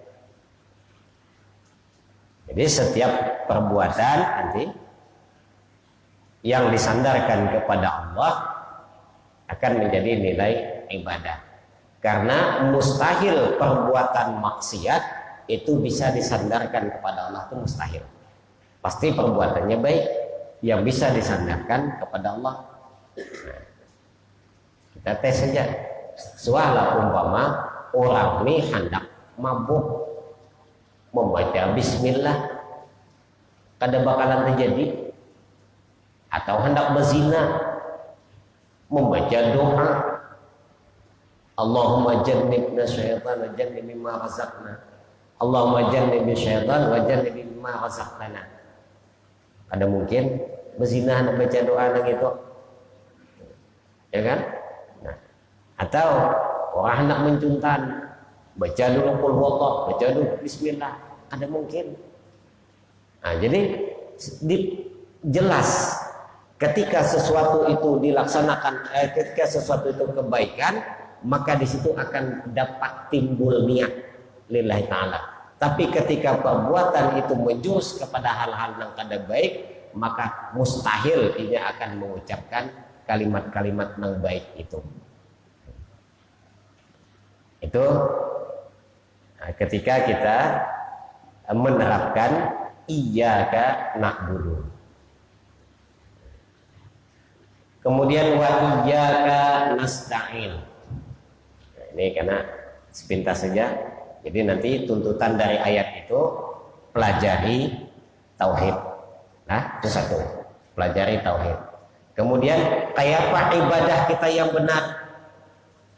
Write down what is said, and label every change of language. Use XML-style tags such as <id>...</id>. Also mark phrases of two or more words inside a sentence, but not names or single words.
<id>Jadi setiap perbuatan nanti yang disandarkan kepada Allah akan menjadi nilai ibadah. Karena mustahil perbuatan maksiat itu bisa disandarkan kepada Allah, itu mustahil. Pasti perbuatannya baik yang bisa disandarkan kepada Allah. Nah, kita tes saja. Sualah umpama orang ini hendak mabuk, membaca bismillah, kada bakalan terjadi. Atau hendak berzina, membaca doa,</id> <ar>اللهم جنبنا شيطان وجنب مما رزقنا. اللهم جنبنا شيطان وجنب مما رزقتنا.</ar> <id>Ada mungkin berzina hendak baca doa nang itu, ya kan? Nah, atau orang hendak mencuntan, baca dulu</id> <ar>قل هو الله,</ar> <id>baca dulu bismillah, ada mungkin. Nah, jadi jelas ketika sesuatu itu dilaksanakan, ketika sesuatu itu kebaikan, maka di situ akan dapat timbul niat</id> <ar>لله تعالى.</ar> <id>Tapi ketika perbuatan itu menjurus kepada hal-hal yang kada baik, maka mustahil ini akan mengucapkan kalimat-kalimat yang baik itu. Itu ketika kita menerapkan</id> <ar>إياك نعبد. Kemudian وإياك نستعين.</ar> <id>Nah, ini karena sepintas saja. Jadi nanti tuntutan dari ayat itu pelajari tauhid. Nah, itu satu. Pelajari tauhid. Kemudian kayak apa ibadah kita yang benar?</id>